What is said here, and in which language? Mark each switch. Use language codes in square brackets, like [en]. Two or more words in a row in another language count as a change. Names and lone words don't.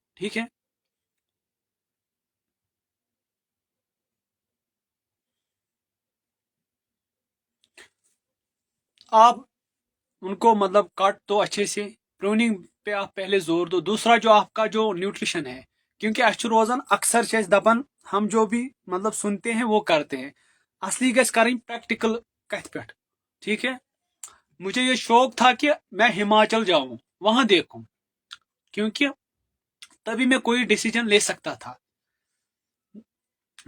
[hi] ठीक है, आप उनको मतलब काट दो अच्छे से, प्रूनिंग पे आप पहले जोर दो। दूसरा जो आपका जो न्यूट्रिशन है, क्योंकि [ks] अश रोजान अक्सर दपन [hi] हम जो भी मतलब सुनते हैं वो करते हैं, [ks] असली गज करें प्रैक्टिकल कथ पे। [hi] ठीक है, मुझे ये शौक था कि मैं हिमाचल जाऊं, वहां देखूं, क्योंकि तभी मैं कोई डिसीजन ले सकता था।